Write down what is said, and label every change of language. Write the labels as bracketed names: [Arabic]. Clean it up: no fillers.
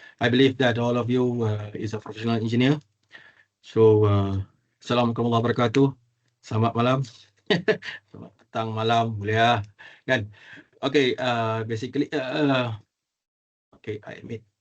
[English] I believe that all of you is a professional engineer. [Malay] So, Assalamualaikum warahmatullahi wabarakatuh. Selamat malam. Selamat petang, malam, boleh kan? [English] Okay, basically, okay, I admit.